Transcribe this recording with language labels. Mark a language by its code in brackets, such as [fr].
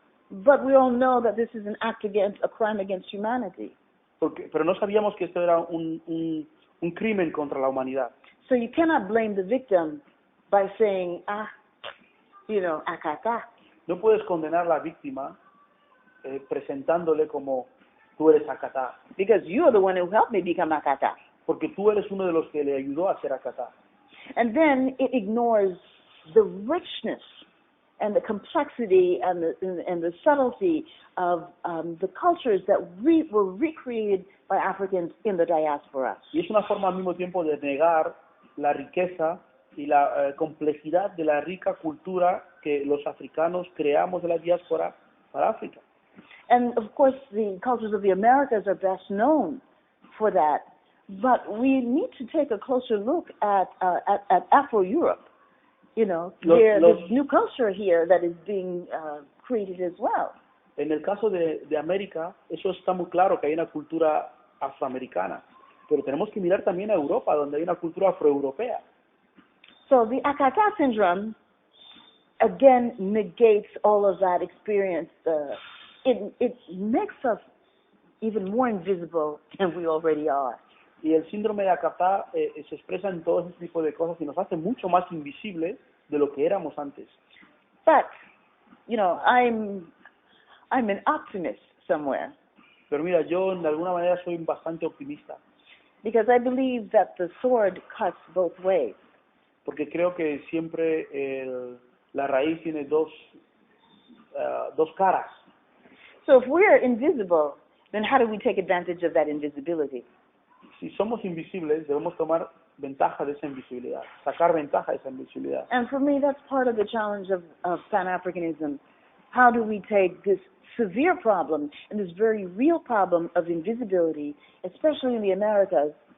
[en] But we all know that this is an act against, a crime against humanity. [es] pero no sabíamos que esto era un crimen contra la humanidad. [en] So you cannot blame the victim by saying, acá. [es] No puedes condenar a la víctima presentándole como tú eres Acatá, [en] Because you're the one who helped me become acá. [es] porque tú eres uno de los que le ayudó a ser Acatá. [en] And then it ignores the richness and the complexity and the subtlety of the cultures that were recreated by Africans in the diaspora. [es] Y es una forma al mismo tiempo de negar la riqueza y la complejidad de la rica cultura que los africanos creamos de la diáspora para África. [en] And of course, the cultures of the Americas are best known for that. But we need to take a closer look at Afro-Europe. There's this new culture here that is being created as well. [es] En el caso de América, eso está muy claro, que hay una cultura afroamericana. Pero tenemos que mirar también a Europa, donde hay una cultura afroeuropea. [en] So the Akata syndrome, again, negates all of that experience. It makes us even more invisible than we already are. [es] Y el síndrome de Acatá se expresa en todo ese tipo de cosas y nos hace mucho más invisibles de lo que éramos antes. [en] But, I'm an optimist somewhere. [es] Pero mira, yo de alguna manera soy bastante optimista, [en] Because I believe that the sword cuts both ways. [es] porque creo que siempre la raíz tiene dos caras. [en] So if we're invisible, then how do we take advantage of that invisibility? [es] Si somos invisibles, debemos tomar ventaja de esa invisibilidad, sacar ventaja de esa invisibilidad. [en] And for me, that's part of the challenge of Pan-Africanism. How do we take this severe problem and this very real problem of invisibility, especially in the Americas?